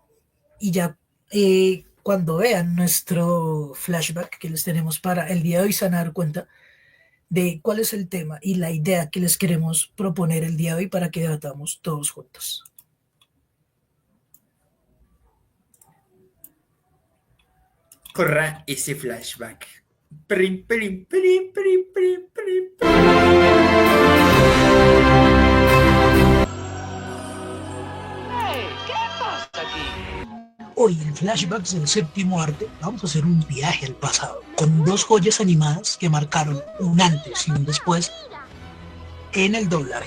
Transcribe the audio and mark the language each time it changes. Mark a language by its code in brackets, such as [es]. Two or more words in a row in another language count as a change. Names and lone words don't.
[es] Y ya cuando vean nuestro flashback que les tenemos para el día de hoy, se van a dar cuenta de cuál es el tema y la idea que les queremos proponer el día de hoy para que debatamos todos juntos. Corra ese flashback. Prim, prim, prim, prim, prim, prim, prim. Hoy en Flashbacks del Séptimo Arte vamos a hacer un viaje al pasado con dos joyas animadas que marcaron un antes y un después en el doblaje.